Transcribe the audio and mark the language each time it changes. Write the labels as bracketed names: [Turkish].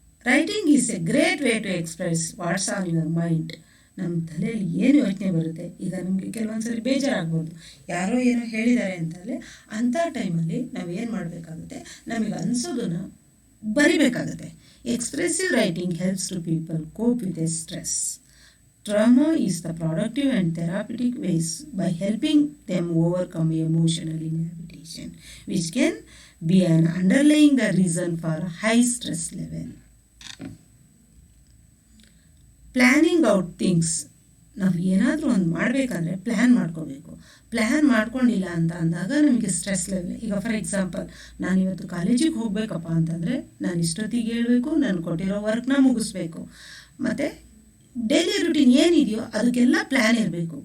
[English] Writing is a great way to express what's on your mind. [Kannada] ನಮ್ಮ ತಲೆಯಲ್ಲಿ ಏನು ಯೋಚನೆ ಬರುತ್ತೆ, ಈಗ ನಮಗೆ ಕೆಲವೊಂದ್ಸರಿ ಬೇಜಾರಾಗ್ಬೋದು, ಯಾರೋ ಏನೋ ಹೇಳಿದ್ದಾರೆ ಅಂತಲೇ ಅಂಥ ಟೈಮಲ್ಲಿ ನಾವು ಏನು ಮಾಡಬೇಕಾಗುತ್ತೆ, ನಮಗೆ ಅನಿಸೋದನ್ನು ಬರಿಬೇಕಾಗುತ್ತೆ. [English] Expressive writing helps to people cope with a stress. Trauma is the productive and therapeutic ways by helping them overcome emotional inhabitation, which can be an underlying the reason for a high stress level. Planning out things. [Kannada] ನಾವು ಏನಾದರೂ ಒಂದು ಮಾಡಬೇಕಂದ್ರೆ plan ಮಾಡ್ಕೋಬೇಕು. Plan ಮಾಡ್ಕೊಂಡಿಲ್ಲ ಅಂತ ಅಂದಾಗ ನಮಗೆ stress level. ಈಗ ಫಾರ್ ಎಕ್ಸಾಂಪಲ್, ನಾನಿವತ್ತು ಕಾಲೇಜಿಗೆ ಹೋಗಬೇಕಪ್ಪ ಅಂತಂದರೆ ನಾನು ಇಷ್ಟೊತ್ತಿಗೆ ಹೇಳಬೇಕು, ನಾನು ಕೊಟ್ಟಿರೋ ವರ್ಕ್ನ ಮುಗಿಸ್ಬೇಕು. ಮತ್ತು ಡೈಲಿ ರುಟೀನ್ ಏನಿದೆಯೋ ಅದಕ್ಕೆಲ್ಲ ಪ್ಲ್ಯಾನ್ ಇರಬೇಕು.